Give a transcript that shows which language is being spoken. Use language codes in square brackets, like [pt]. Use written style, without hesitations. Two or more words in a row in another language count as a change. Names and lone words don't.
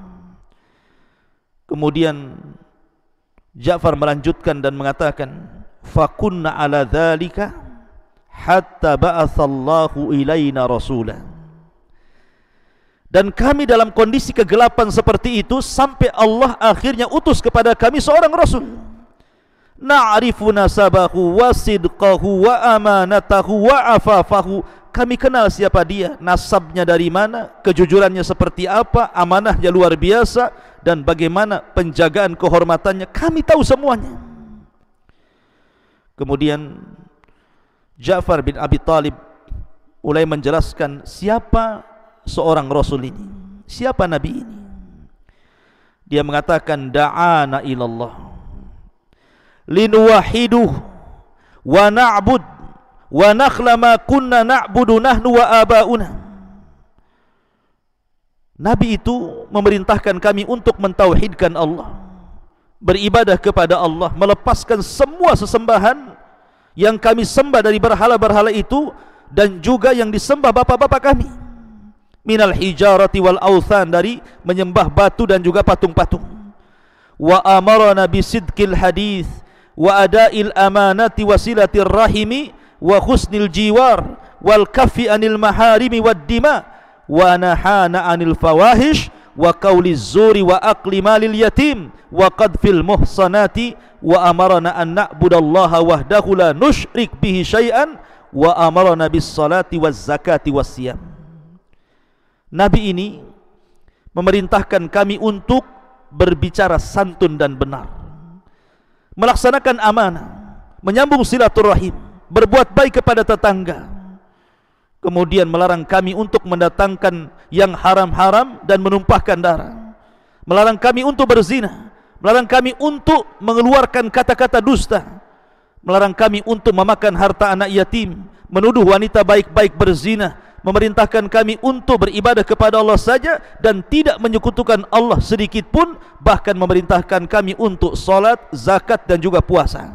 [id] Kemudian Ja'far melanjutkan dan mengatakan, [ar] فكنا على ذلك حتى بعث الله إلينا رسوله. [id] Dan kami dalam kondisi kegelapan seperti itu sampai Allah akhirnya utus kepada kami seorang rasul. [ar] نعرف نسبه وصدقه وأمانته وعفافه. [id] Kami kenal siapa dia, nasabnya dari mana, kejujurannya seperti apa, amanahnya luar biasa, dan bagaimana penjagaan kehormatannya. Kami tahu semuanya. Kemudian Ja'far bin Abi Talib mulai menjelaskan siapa seorang rasul ini, siapa nabi ini. Dia mengatakan, [ar] دعانا إلى الله لنوحده ونعبد ونخلع ما كنا نعبد نحن وآباؤنا. [id] Nabi itu memerintahkan kami untuk mentauhidkan Allah, beribadah kepada Allah, melepaskan semua sesembahan yang kami sembah dari berhala-berhala itu, dan juga yang disembah bapak-bapak kami, [ar] من الحجارة والأوثان, [id] dari menyembah batu dan juga patung-patung. [ar] وأمرنا بصدق الحديث وأداء الأمانة وصلة الرحم وحسن الجوار والكف عن المحارم والدماء ونهانا عن الفواحش وقول الزور وأكل مال اليتيم وقذف المحصنات وأمرنا أن نعبد الله وحده لا نشرك به شيئا وأمرنا بالصلاة والزكاة والصيام. [id] Nabi ini memerintahkan kami untuk berbicara santun dan benar, melaksanakan amanah, menyambung silaturahim, berbuat baik kepada tetangga. Kemudian melarang kami untuk mendatangkan yang haram-haram dan menumpahkan darah, melarang kami untuk berzina, melarang kami untuk mengeluarkan kata-kata dusta, melarang kami untuk memakan harta anak yatim, menuduh wanita baik-baik berzina, memerintahkan kami untuk beribadah kepada Allah saja dan tidak menyekutukan Allah sedikit pun, bahkan memerintahkan kami untuk salat, zakat dan juga puasa.